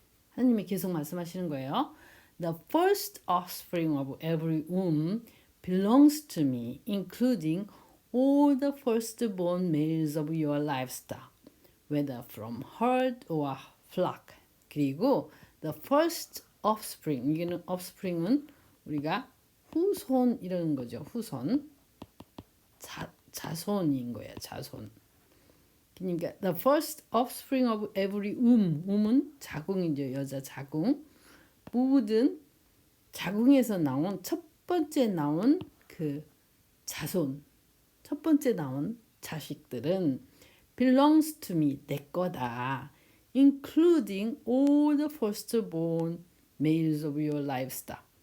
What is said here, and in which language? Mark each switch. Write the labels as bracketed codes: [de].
[ko] 하나님이 계속 말씀하시는 거예요. [en] The first offspring of every womb belongs to me, including all the firstborn males of your livestock, whether from herd or flock. [ko] 그리고 [en] the first offspring, [ko] 이게는 offspring은 우리가 후손 이러는 거죠. 후손, 자손인 거예요. 자손. 그러니까 [en] the first offspring of every wom [ko] 은 자궁이죠. 여자 자궁. 모든 자궁에서 나온 첫 번째 나온 그 자손, 첫 번째 나온 자식들은 [en] belongs to me, [ko] 내 거다. [en] including all the firstborn males of your livestock.